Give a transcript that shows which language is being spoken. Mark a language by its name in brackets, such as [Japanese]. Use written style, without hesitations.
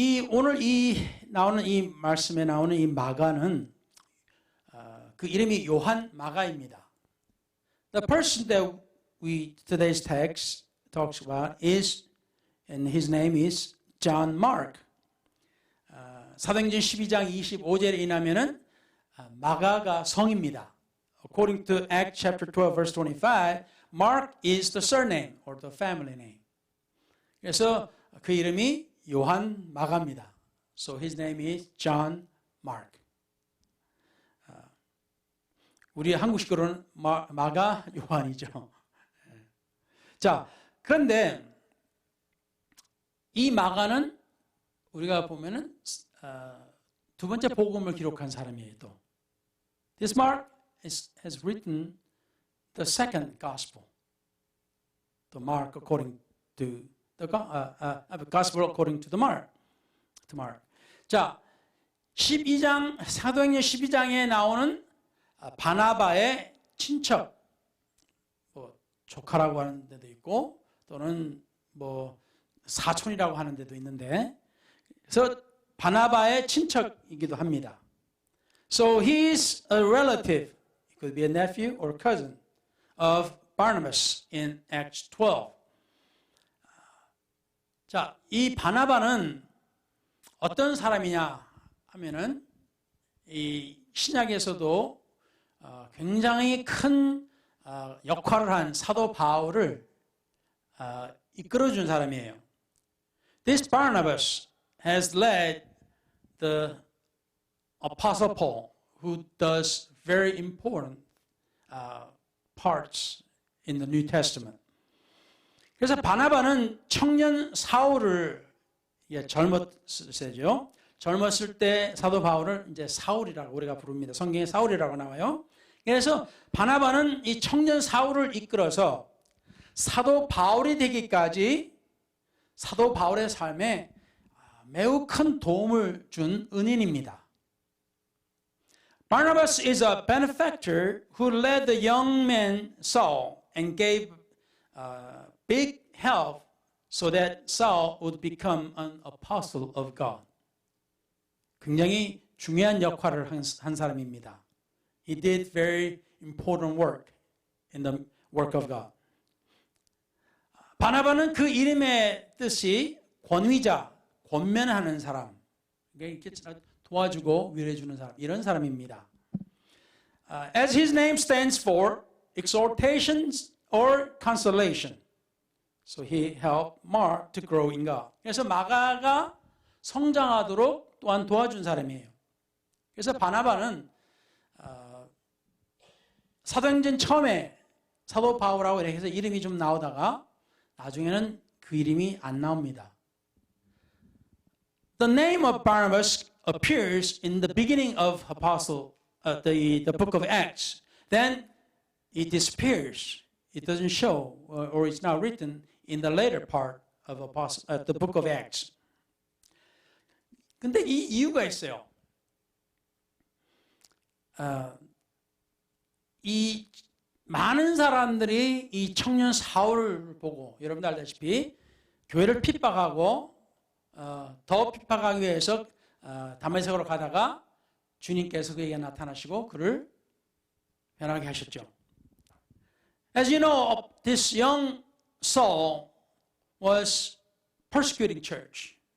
[Korean] 오늘 나오는 이 말씀에 나오는 이 마가는 그 이름이 요한 마가입니다. [English] The person that today's text talks about and his name is John Mark. [Korean] 사도행전 12장 25절에 의하면은 마가가 성입니다. [English] According to Acts chapter 12 verse 25, Mark is the surname or the family name. [Korean] 그래서 그 이름이 요한 마가입니다. [English] So his name is John Mark. [Korean] 우리 한국식으로는 마가 요한이죠. 자, 그런데 이 마가는 우리가 보면은 두 번째 복음을 기록한 사람이에요. [English] 또 This Mark has written the second gospel. The Mark according to the gospel according to the Mark. To Mark. [Korean] 자, 12장 사도행전 12장에 나오는 바나바의 친척, 뭐 조카라고 하는 데도 있고 또는 뭐 사촌이라고 하는 데도 있는데, 그래서 바나바의 친척이기도 합니다. [English] So he's a relative. It could be a nephew or cousin of Barnabas in Acts 12. [Korean] 자, 이 바나바는 어떤 사람이냐 하면은 이 신약에서도 굉장히 큰 역할을 한 사도 바울을 이끌어준 사람이에요. [English] This Barnabas has led the Apostle Paul, who does very important parts in the New Testament. [Korean] 그래서 바나바는 청년 사울을 젊었을 때죠. 젊었을 때 사도 바울을 이제 사울이라고 우리가 부릅니다. 성경에 사울이라고 나와요. 그래서 바나바는 이 청년 사울을 이끌어서 사도 바울이 되기까지 사도 바울의 삶에 매우 큰 도움을 준 은인입니다. [English] Barnabas is a benefactor who led the young man Saul and gave big help so that Saul would become an apostle of God. [Korean] 굉장히 중요한 역할을 한 사람입니다. [English] He did very important work in the work of God. [Korean] 바나바는 그 이름의 뜻이 권위자, 권면하는 사람, 이렇게 도와주고 위로해주는 사람, 이런 사람입니다. [English] As his name stands for exhortations or consolation. So he helped Mark to grow in God. [Korean] 그래서 마가가 성장하도록 또한 도와준 사람이에요. 그래서 바나바는 사도행전 처음에 사도 바울하고 이렇게 해서 이름이 좀 나오다가 나중에는 그 이름이 안 나옵니다. [English] The name of Barnabas appears in the beginning of the book of Acts. Then it disappears. It doesn't show, or it's not written in the later part of the book of Acts. [Korean] 근데 이 이유가 있어요. 이 많은 사람들이 이 청년 사울을 보고, 여러분들 알다시피 교회를 핍박하고 더 핍박하기 위해서 다메섹으로 가다가 주님께서 그에게 나타나시고 그를 변하게 하셨죠. [English] As you know, this young Saul was persecuting church.